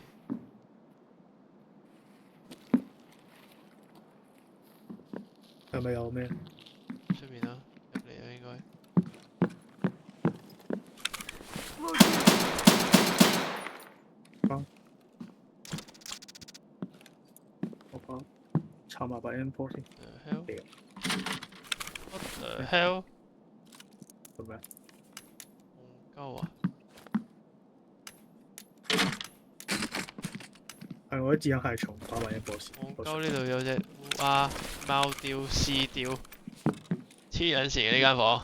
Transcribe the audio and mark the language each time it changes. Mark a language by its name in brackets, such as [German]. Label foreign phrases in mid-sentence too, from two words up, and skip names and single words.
[Cantonese] 係咪有咩？出面啦，入嚟啦應該。我講插埋把 M4 先。 [English] The hell? [Cantonese] 屌 [English] What the hell? [Cantonese] 做咩？戇鳩啊！係我啲指甲係重，打埋 M4 先。戇鳩呢度有隻烏鴉、貓雕、獅雕，黐撚線嘅呢間房。